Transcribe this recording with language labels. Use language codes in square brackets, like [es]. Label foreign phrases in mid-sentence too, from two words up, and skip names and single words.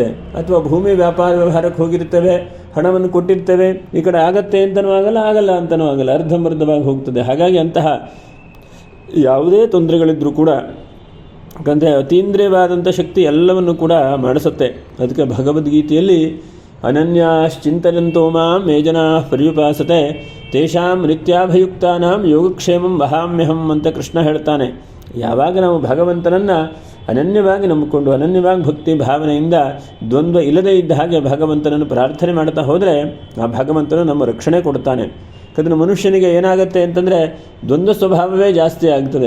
[kn] ಅಥವಾ ಭೂಮಿ ವ್ಯಾಪಾರ ವ್ಯವಹಾರಕ್ಕೆ ಹೋಗಿರ್ತೇವೆ, ಹಣವನ್ನು ಕೊಟ್ಟಿರ್ತೇವೆ, ಈ ಕಡೆ ಆಗತ್ತೆ ಅಂತನೂ ಆಗಲ್ಲ ಅಂತನೂ ಆಗಲ್ಲ, ಅರ್ಧಂಬರ್ಧವಾಗಿ ಹೋಗ್ತದೆ. ಹಾಗಾಗಿ ಅಂತಹ ಯಾವುದೇ ತೊಂದರೆಗಳಿದ್ದರೂ ಕೂಡ, ಯಾಕಂದರೆ ಅತೀಂದ್ರಿಯವಾದಂಥ ಶಕ್ತಿ ಎಲ್ಲವನ್ನು ಕೂಡ ಮಾಡಿಸುತ್ತೆ. [sa] ಅದಕ್ಕೆ ಭಗವದ್ಗೀತೆಯಲ್ಲಿ ಅನನ್ಯಾಶ್ಚಿಂತಯಂತೋ ಮಾಂ ಯೇ ಜನಾಃ ಪರ್ಯುಪಾಸತೆ ತೇಷಾಂ ನಿತ್ಯಾಭಿಯುಕ್ತಾನಾಂ ಯೋಗಕ್ಷೇಮಂ ವಹಾಮ್ಯಹಂ ಅಂತ ಕೃಷ್ಣ ಹೇಳ್ತಾನೆ. [kn] ಯಾವಾಗ ನಾವು ಭಗವಂತನನ್ನು ಅನನ್ಯವಾಗಿ ನಂಬಿಕೊಂಡು ಅನನ್ಯವಾಗಿ ಭಕ್ತಿ ಭಾವನೆಯಿಂದ ದ್ವಂದ್ವ ಇಲ್ಲದೇ ಇದ್ದ ಹಾಗೆ ಭಗವಂತನನ್ನು ಪ್ರಾರ್ಥನೆ ಮಾಡ್ತಾ ಹೋದರೆ ಆ ಭಗವಂತನು ನಮ್ಮ ರಕ್ಷಣೆ ಕೊಡ್ತಾನೆ. ಯಾಕಂದರೆ ಮನುಷ್ಯನಿಗೆ ಏನಾಗುತ್ತೆ ಅಂತಂದರೆ ದ್ವಂದ್ವ ಸ್ವಭಾವವೇ ಜಾಸ್ತಿ ಆಗ್ತದೆ.